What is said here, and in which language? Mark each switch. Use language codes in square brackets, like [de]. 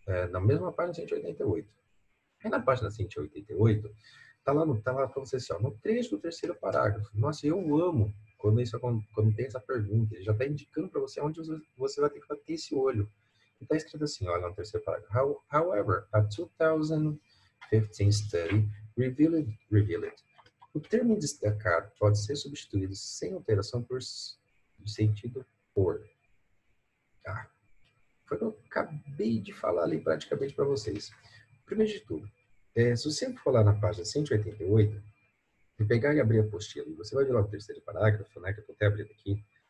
[pt] na mesma página 188. Aí na página 188, tá lá para você assim, ó, no trecho do terceiro parágrafo. Nossa, eu amo quando tem essa pergunta. Ele já está indicando para você onde você vai ter que bater esse olho. E está escrito assim, olha, no terceiro parágrafo. [en] However, a 2015 study revealed. [pt] O termo destacado pode ser substituído sem alteração por sentido por. Ah, foi o que eu acabei de falar ali praticamente para vocês. Primeiro de tudo, se você for lá na página 188 e pegar e abrir a apostila, e você vai ver lá o terceiro parágrafo, né, que eu estou até abrindo aqui,